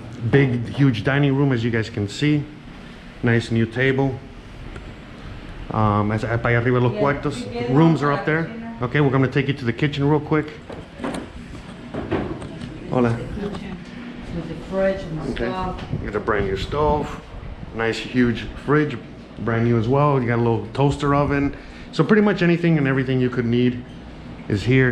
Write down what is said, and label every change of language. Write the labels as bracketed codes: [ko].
[en] Big, huge dining room, as you guys can see. Nice new table. [es] Para arriba los cuartos. [en] Rooms are up there. Okay, we're going to take you to the kitchen real quick. [es] Hola. [en] With the fridge and the stove. You got a brand new stove. Nice huge fridge, brand new as well. You got a little toaster oven. So pretty much anything and everything you could need is here.